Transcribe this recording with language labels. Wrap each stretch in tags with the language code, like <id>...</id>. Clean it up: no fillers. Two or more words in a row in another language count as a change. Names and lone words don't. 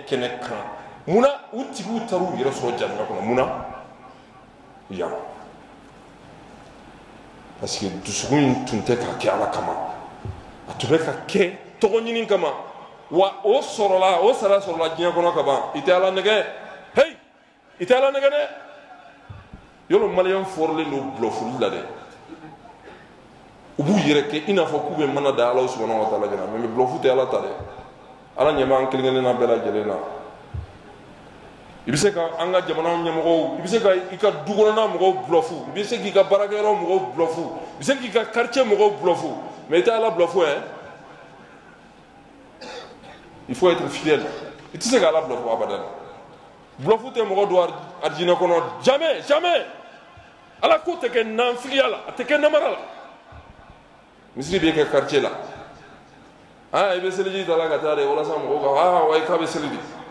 <bm>kɛnɛ kan munna u tigiw taar'u yɛrɛ sɔrɔ jahanama kɔnɔ munna yan</bm> <fr>parce que</fr> <bm>dusukun in tun tɛ ka kɛ ala kama a tun bɛ ka kɛ tɔgɔ ɲini kama wa o sɔrɔla o sara sɔrɔla diɲɛ kɔnɔ ka ban i tɛ ala nɛgɛ hey i tɛ ala nɛgɛ dɛ yɔrɔ maliyɛn fɔrilen don bulɔfuli la dɛ u b'u yɛrɛ kɛ i n'a fɔ k'u bɛ mana da ala</bm> <ar>سبحانه وتعالى</ar> <bm>ɲɛna mais bulɔfu tɛ ala ta dɛ ala ɲɛ b'an kelen kelenna bɛɛ lajɛlen na i bɛ se ka an ka jamana ɲɛmɔgɔw i bɛ se ka i ka du kɔnɔna mɔgɔw bulɔfu i bɛ se k'i ka baarakɛyɔrɔ mɔgɔw bulɔfu i bɛ se k'i ka quartier mɔgɔw bulɔfu mais i tɛ ala bulɔfu hein</bm> <fr>il faut être fidèle</fr> <bm>i tɛ se ka ala bulɔfu abadan bulɔfu tɛ mɔgɔ don arijinɛ kɔnɔ</bm> <fr>jamais jamais</fr> <bm>ala ko tɛ kɛ nanfigiya la a tɛ kɛ namara la misiri bɛ kɛ quartier la i bɛ seliji ta la ka taa de walasa mɔgɔw ka wa i k'a bɛ seli de</bm>